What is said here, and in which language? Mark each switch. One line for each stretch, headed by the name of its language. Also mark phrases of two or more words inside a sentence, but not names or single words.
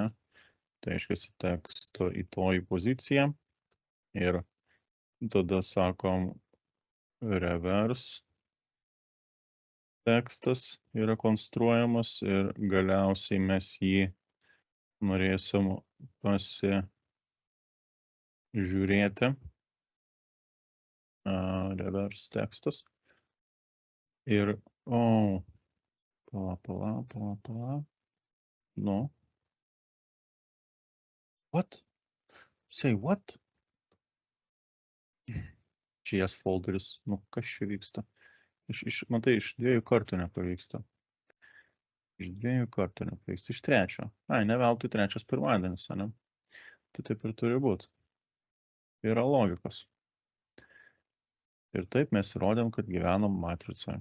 Lithuanian: Tai reiškia, teksto į toji poziciją ir tada sakom reverse tekstas yra konstruojamas ir galiausiai mes jį norėsim pasižiūrėti. Reverse tekstas. Ir, pala.
English: No. What? Say what?
Lithuanian: JS folderis, kas čia vyksta? Matai, iš 2 kartų nepavyksta. Iš 2 kartų nepavyksta. Iš 3. Ne veltui 3 pirmadienis, ne? Tai taip ir turi būti. Yra logikos. Ir taip mes įrodėm, kad gyvenam matricoje.